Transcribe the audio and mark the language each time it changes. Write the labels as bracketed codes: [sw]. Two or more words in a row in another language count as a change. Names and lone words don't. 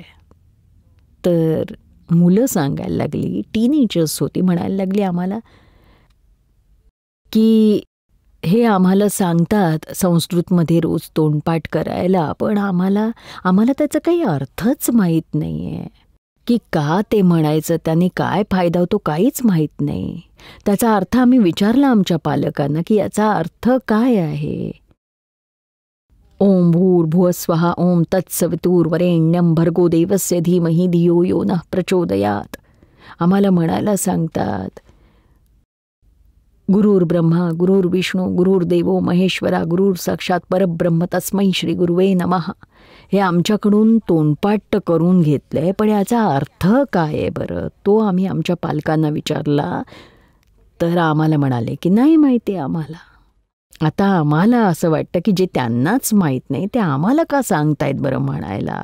[mr] तर मुलं सांगायला लागली, टीनेजर्स होती, म्हणायला लागली आम्हाला की हे आम्हाला सांगतात संस्कृतमध्ये रोज तोंडपाठ करायला, पण आम्हाला त्याचा काही अर्थच माहीत नाही आहे की का ते म्हणायचं, त्याने काय फायदा होतो काहीच माहीत नाही. त्याचा अर्थ आम्ही विचारला आमच्या पालकांना की याचा अर्थ काय आहे. [sa] ओम भूर्भुवस्वः ओम तत्सवितुर्वरेण्यं भर्गो देवस्य धीमहि धियो यो नः प्रचोदयात. [mr] आम्हाला म्हणायला सांगतात [sa] गुरुर्ब्रह्मा गुरुर्विष्णू गुरुर्देवो महेश्वरा गुरुर साक्षात परब्रह्म तस्मै श्री गुरुवे नमः. [mr] हे आमच्याकडून तोंडपाठ करून घेतलंय, पण याचा अर्थ काय आहे बरं, तो आम्ही आमच्या पालकांना विचारला. तर आम्हाला म्हणाले की नाही माहिती आम्हाला. आता आम्हाला असं वाटतं की जे त्यांनाच माहीत नाही ते आम्हाला का सांगतायत बरं म्हणायला.